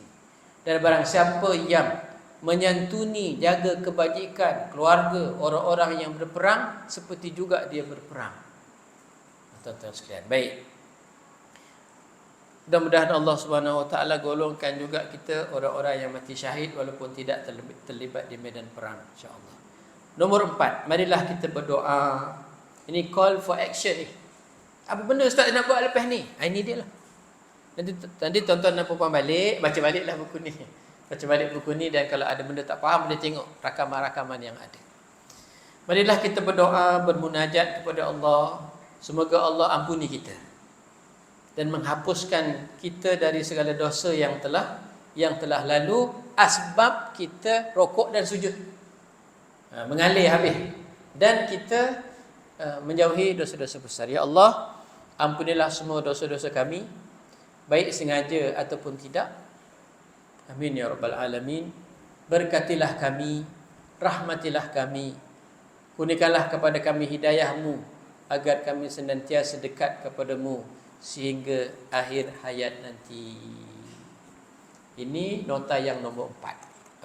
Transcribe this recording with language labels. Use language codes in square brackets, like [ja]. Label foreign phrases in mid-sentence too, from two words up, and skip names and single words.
[ms] Dan barang siapa yang menyantuni, jaga kebajikan keluarga orang-orang yang berperang seperti juga dia berperang. Tuan-tuan sekalian, baik. Mudah-mudahan Allah [ar] سبحانه وتعالى [ms] golongkan juga kita orang-orang yang mati syahid walaupun tidak terlibat di medan perang, [ar] إن شاء الله. [ms] Nombor 4, marilah kita berdoa. Ini [en] call for action [ms] ni. Apa benda Ustaz nak buat lepas ni? Ini dia lah. Nanti tuan-tuan dan puan balik, baca baliklah buku ni. Baca balik buku ni, dan kalau ada benda tak faham, boleh tengok rakaman-rakaman yang ada. Marilah kita berdoa, bermunajat kepada Allah. Semoga Allah ampuni kita dan menghapuskan kita dari segala dosa yang telah lalu, asbab kita rokok dan sujud, mengalir habis, dan kita menjauhi dosa-dosa besar. Ya Allah, ampunilah semua dosa-dosa kami, baik sengaja ataupun tidak. [ar] آمين يا رب العالمين. [ms] Berkatilah kami, rahmatilah kami, kurniakanlah kepada kami hidayah-Mu agar kami senantiasa dekat kepadamu sehingga akhir hayat nanti. Ini nota yang nombor 4.